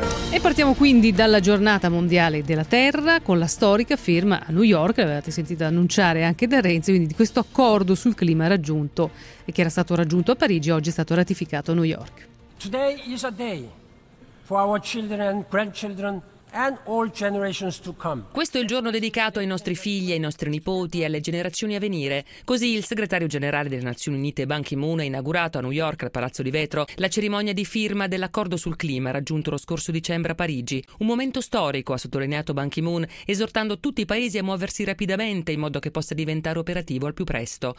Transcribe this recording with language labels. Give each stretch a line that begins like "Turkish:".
Italian: E partiamo quindi dalla giornata mondiale della Terra con la storica firma a New York, l'avevate sentita annunciare anche da Renzi, quindi di questo accordo sul clima raggiunto e che era stato raggiunto a Parigi, oggi è stato ratificato a New York.
English: Today is a day for our children and grandchildren and all generations to come.
Italian: Questo è il giorno dedicato ai nostri figli, ai nostri nipoti e alle generazioni a venire. Così il segretario generale delle Nazioni Unite Ban Ki-moon ha inaugurato a New York, al Palazzo di Vetro, la cerimonia di firma dell'accordo sul clima raggiunto lo scorso dicembre a Parigi. Un momento storico, ha sottolineato Ban Ki-moon, esortando tutti i paesi a muoversi rapidamente in modo che possa diventare operativo al più presto.